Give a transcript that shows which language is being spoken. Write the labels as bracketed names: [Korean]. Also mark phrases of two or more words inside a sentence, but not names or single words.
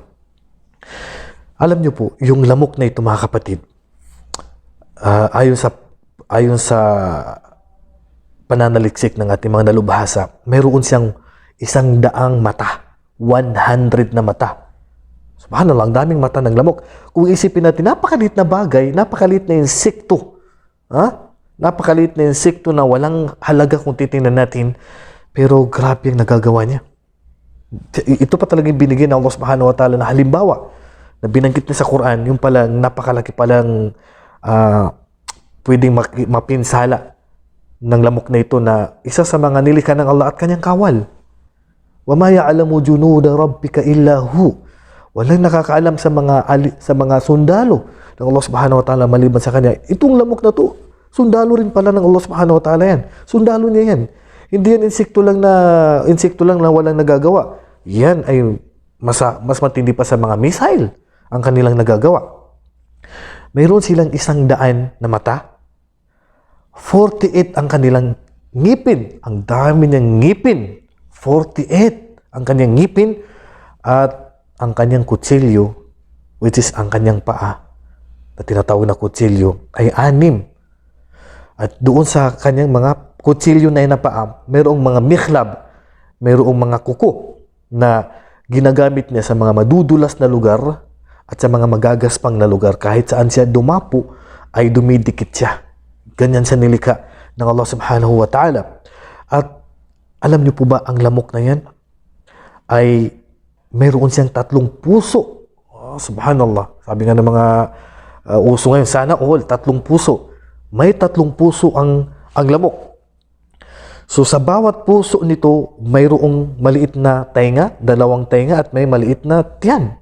[Filipino] Alam niyo po, yung lamok na ito mga kapatid, ayon sa pananaliksik ng ating mga nalubhasa, mayroon siyang 100 mata, 100 na mata. Subhanallah, ang daming mata ng lamok. Kung isipin natin, napakaliit na bagay, napakaliit na insekto. Napakaliit na insekto na walang halaga kung titingnan natin, pero grabe ang nagagawa niya. Ito pa talagang binigay ng [Arabic] الله سبحانه وتعالى [Filipino] na halimbawa na binanggit niya sa Quran, yung palang napakalaki palang pwedeng mapinsala ng lamok na ito na isa sa mga nilikha ng Allah at kanyang kawal. [Arabic] وما يعلم جنود ربك إلا هو. [Filipino] Walang nakakaalam sa mga sundalo ng [Arabic] الله سبحانه وتعالى [Filipino] maliban sa kanya. Itong lamok na to, sundalo rin pala ng [Arabic] الله سبحانه وتعالى [Filipino] yan. Sundalo niya yan. Hindi yan insekto lang na walang nagagawa. Yan ay mas matindi pa sa mga missile ang kanilang nagagawa. Mayroon silang 100 na mata. 48 ang kanilang ngipin. Ang dami niyang ngipin. 48 ang kanyang ngipin. At ang kanyang kutsilyo, [English] which is [Filipino] ang kanyang paa, na tinatawag na kutsilyo, ay 6. At doon sa kanyang mga kutsilyo na paa, mayroong mga mikhlab, mayroong mga kuko na ginagamit niya sa mga madudulas na lugar at sa mga magagaspang na lugar. Kahit saan siya dumapo, ay dumidikit siya. Ganyan siya nilikha ng [Arabic] الله سبحانه وتعالى. [Filipino] At alam niyo po ba, ang lamok na yan ay mayroon siyang 3 puso. Oh, subhanallah. Sabi nga ng mga uso ngayon, sana all, 3 puso. May 3 puso ang lamok. So sa bawat puso nito, mayroong maliit na tainga, 2 tainga, at may maliit na tiyan.